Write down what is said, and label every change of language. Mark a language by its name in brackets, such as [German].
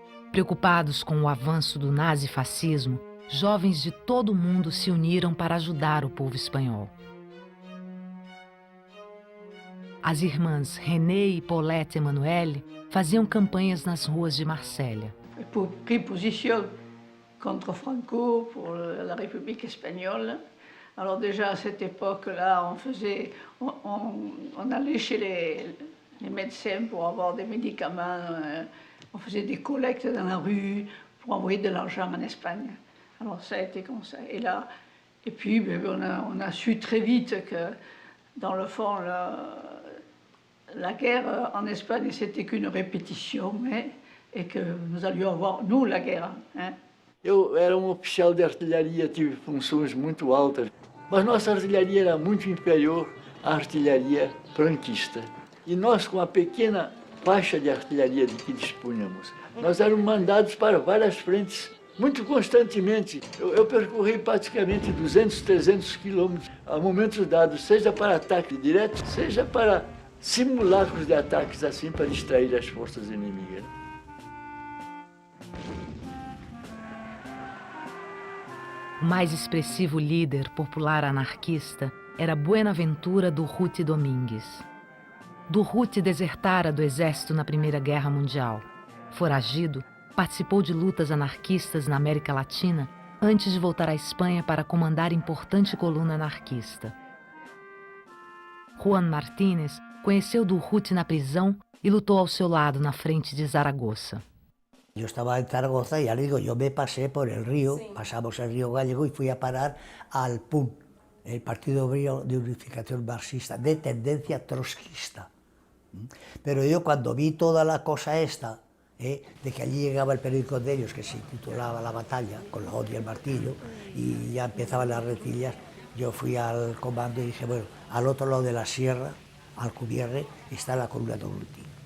[Portuguese] Preocupados com o avanço do nazifascismo, jovens de todo o mundo se uniram para ajudar o povo espanhol. As irmãs René e Paulette Emmanuelle faziam campanhas nas ruas de Marsella. [French] Pris position contre Franco pour la République espagnole. Alors déjà à cette époque-là, on allait chez les médecins pour avoir des médicaments. On faisait des collectes dans la rue pour envoyer de l'argent en Espagne. Alors ça a été comme ça. Et puis on a su très vite que dans le fond la guerre en Espagne c'était qu'une répétition, et que nous allions avoir nous la guerre. Hein. [Portuguese] Eu era oficial de artilharia, tive funções muito altas, mas nossa artilharia era muito inferior à artilharia franquista. E nós, com a pequena faixa de artilharia de que dispunhamos, nós éramos mandados para várias frentes, muito constantemente. Eu percorri praticamente 200, 300 quilômetros a momentos dados, seja para ataque direto, seja para simulacros de ataques assim, para distrair as forças inimigas. O mais expressivo líder popular anarquista era Buenaventura Durruti Domingues. Durruti desertara do exército na Primeira Guerra Mundial. Foragido, participou de lutas anarquistas na América Latina antes de voltar à Espanha para comandar importante coluna anarquista. Juan Martínez Conheceu Durruti na prisão e lutou ao seu lado na frente de Zaragoza. [Spanish] Yo estaba en Zaragoza y ya le digo, yo me pasé por el río, pasamos el río Gallego y fui a parar al PUN, el Partido Obrero de Unificación Marxista, de tendencia trotskista. Pero yo cuando vi toda la cosa esta, de que allí llegaba el periódico de ellos, que se titulaba La Batalla, con la hoz y el martillo, y ya empezaban las rencillas, yo fui al comando y dije, bueno, al otro lado de la sierra, Alcubierre, está la columna de Durruti.